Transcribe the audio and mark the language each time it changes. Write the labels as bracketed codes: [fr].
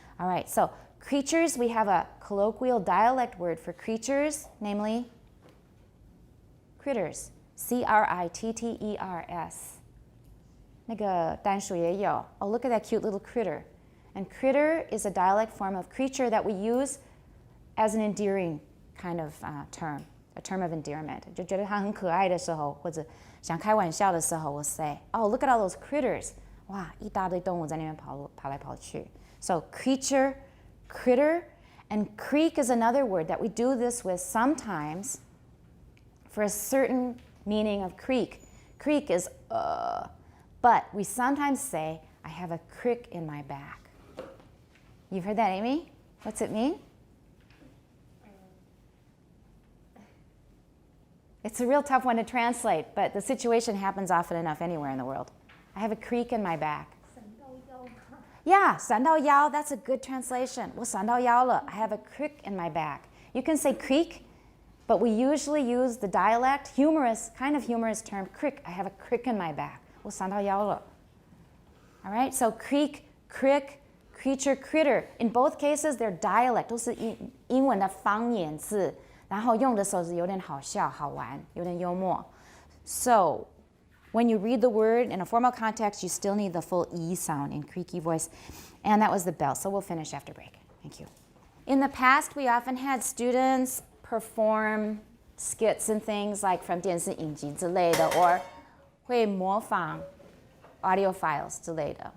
[en] All right, so creatures, we have a colloquial dialect word for creatures, namely critters, C-R-I-T-T-E-R-S. [zh] 那个单数也有. [en] Oh, look at that cute little critter. And critter is a dialect form of creature that we use as an endearing kind of term. A term of endearment. [zh] 就觉得它很可爱的时候，或者想开玩笑的时候 [en] we'll say, oh, look at all those critters. [zh] 哇，一大堆动物在那边跑来跑去. [en] So creature, critter, and creak is another word that we do this with sometimes for a certain meaning of creak. Creak is but we sometimes say, I have a crick in my back. You've heard that, Amy? What's it mean? It's a real tough one to translate, but the situation happens often enough anywhere in the world. I have a creak in my back. [zh] 闪到腰. [en] Yeah, [zh] 闪到腰, [en] that's a good translation. [zh] 我闪到腰了. [en] I have a crick in my back. You can say creak, but we usually use the dialect, kind of humorous term, crick. I have a crick in my back. [zh] 我闪到腰了. [en] All right, so creak, crick, creature, critter. In both cases, they're dialect. [zh] 都是英文的方言字。然后用的时候是有点好笑、好玩、有点幽默. [en] So, when you read the word in a formal context, you still need the full E sound in creaky voice. And that was the bell. So we'll finish after break. Thank you. In the past, we often had students perform skits and things like from [zh] 电视影集之类的 [en] or [zh] 会模仿 [en] audio files [zh] 之类的.